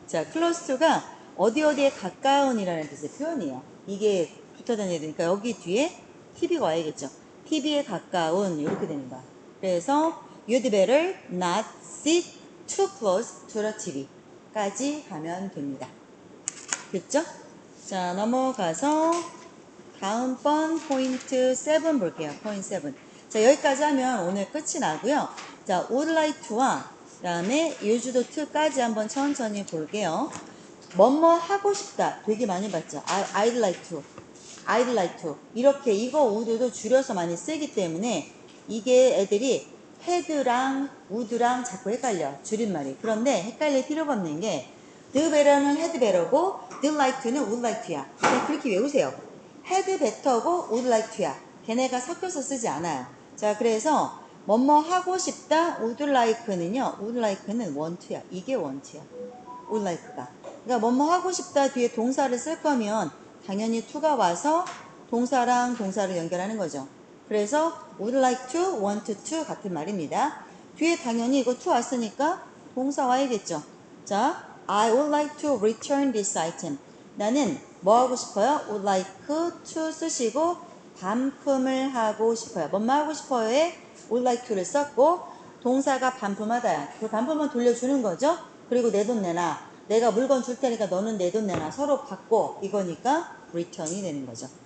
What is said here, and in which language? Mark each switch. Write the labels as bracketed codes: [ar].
[ko] 자, close to가 어디에 가까운이라는 뜻의 표현이에요. 이게 붙어 다녀야 되니까 여기 뒤에 TV가 와야겠죠. TV에 가까운 이렇게 되는 거야. 그래서 [en] you'd better not sit too close to the TV [ko] 까지 가면 됩니다. 됐죠? 자, 넘어가서 다음번 포인트 7 볼게요. 포인트 7. 자, 여기까지 하면 오늘 끝이 나고요. 자, would like to와 그 다음에 used to까지 한번 천천히 볼게요. 뭐뭐 하고 싶다. 되게 많이 봤죠. [en] I'd like to. I'd like to. [ko] 이렇게 이거 would도 줄여서 많이 쓰기 때문에 이게 애들이 had랑 would랑 자꾸 헷갈려. 줄임말이. 그런데 헷갈릴 필요가 없는 게 the better는 had better고 the like to는 would like to야. 그냥 그렇게 외우세요. had better고 would like to야. 걔네가 섞여서 쓰지 않아요. 자, 그래서 뭐뭐 하고 싶다 would like는요. would like는 want야. 이게 want야. would like가. 그러니까 뭐뭐 하고 싶다 뒤에 동사를 쓸 거면 당연히 to가 와서 동사랑 동사를 연결하는 거죠. 그래서 [en] would like to, want to [ko] 같은 말입니다. 뒤에 당연히 이거 to 왔으니까 동사 와야겠죠. [en] 자, I would like to return this item. [ko] 나는 뭐 하고 싶어요? would like to 쓰시고 반품을 하고 싶어요. 뭐뭐 하고 싶어요에 would like to를 썼고 동사가 반품하다야. 그 반품은 돌려주는 거죠. 그리고 내 돈 내놔. 내가 물건 줄 테니까 너는 내 돈 내놔. 서로 받고 이거니까 return이 되는 거죠.